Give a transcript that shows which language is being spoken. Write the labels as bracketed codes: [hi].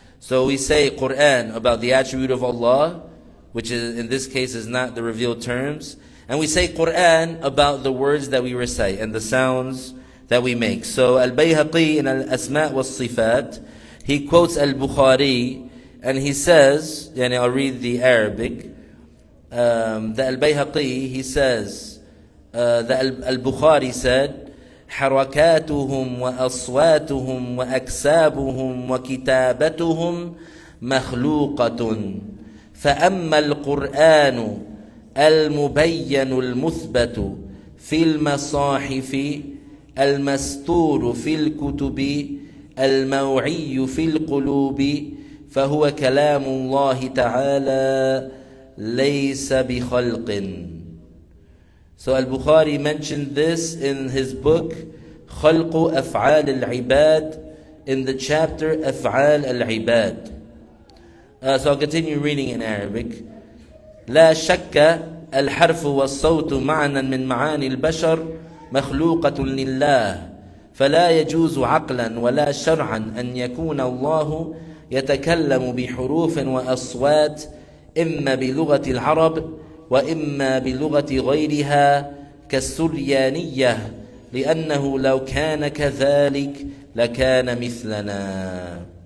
[en] So we say Qur'an about the attribute of Allah, which is in this case is not the revealed terms, and we say Qur'an about the words that we recite and the sounds that we make. So Al-Bayhaqi in Al-Asma' was-Sifat, he quotes Al-Bukhari, and he says, I'll read the Arabic. The Al-Bayhaqi, he says, the Al-Bukhari said, [ar] حركاتهم وأصواتهم وأكسابهم وكتابتهم مخلوقة فأما القرآن المبين المثبت في المصاحف المستور في الكتب الموعي في القلوب فهو كلام الله تعالى ليس بخلق. [en] So Al-Bukhari mentioned this in his book خلق أفعال العباد in the chapter أفعال العباد. So I'll continue reading in Arabic. [ar] لا شك الحرف والصوت معنى من معاني البشر مخلوقة لله فلا يجوز عقلا ولا شرعا أن يكون الله يتكلم بحروف وأصوات إما بلغة العرب وإما بلغة غيرها كالسريانية لأنه لو كان كذلك لكان مثلنا.